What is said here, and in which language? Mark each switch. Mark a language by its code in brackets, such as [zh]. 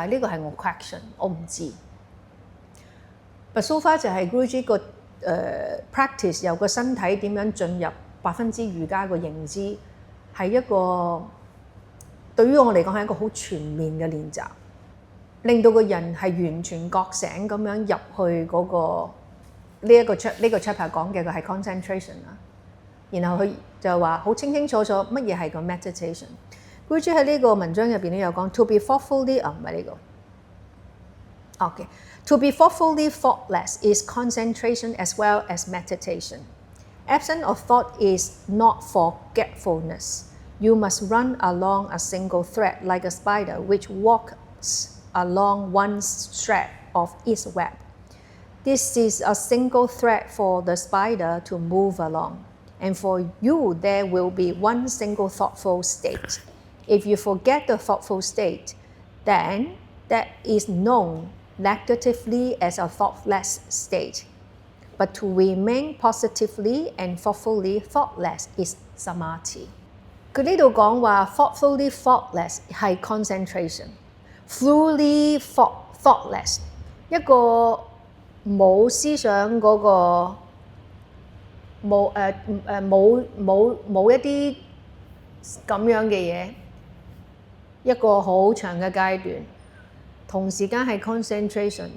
[yue] 呢個係我 question， 我唔知。 [en] But so far [yue] 就係 Guruji 個practice 由個身體點樣進入8分之瑜伽個認知，係一個對於我嚟講係一個好全面嘅練習，令到個人係完全覺醒咁樣入去嗰個呢個 chapter 講嘅佢係 concentration 啦。然後佢就話好清清楚楚乜嘢係個 meditation。 Guruji 喺呢個文章入邊都有講 [en] to be thoughtfully [yue] 唔係呢個。 [en] OK， to be thoughtfully thoughtless is concentration as well as meditation. Absence of thought is not forgetfulness. You must run along a single thread like a spider which walks along one thread of its web. This is a single thread for the spider to move along, and for you there will be one single thoughtful state. If you forget the thoughtful state, then that is known negatively as a thoughtless state. But to remain positively and thoughtfully thoughtless is samadhi. [yue] 佢呢度講話 [en] thoughtfully thoughtless [yue] 係 concentration， [en] fully thoughtless [yue] 一個冇思想嗰個冇一啲咁樣嘅嘢，一個好長嘅階段，同時間係 concentration。